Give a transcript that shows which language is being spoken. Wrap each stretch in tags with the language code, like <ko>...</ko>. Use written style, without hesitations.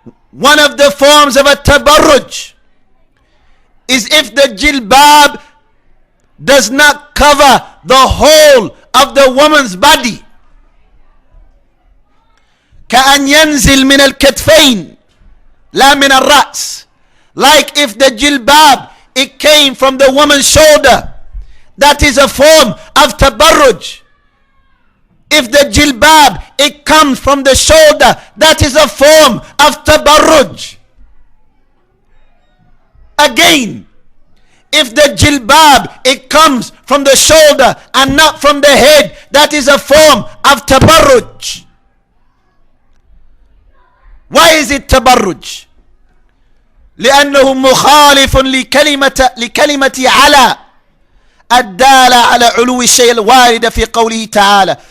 <en>One of the forms of a tabarruj is if the jilbab does not cover the whole of the woman's body.</en> <ar>كأن ينزل من الكتفين لا من الرأس.</ar> <en>Like if the jilbab, it came from the woman's shoulder. That is a form of tabarruj. If the jilbab, it comes from the shoulder, that is a form of tabarruj. Again, if the jilbab, it comes from the shoulder and not from the head, that is a form of tabarruj. Why is it tabarruj?</en> <ar>لأنه مخالف لكلمة على الدالة على علو الشيء الوارد في قوله تعالى.</ar>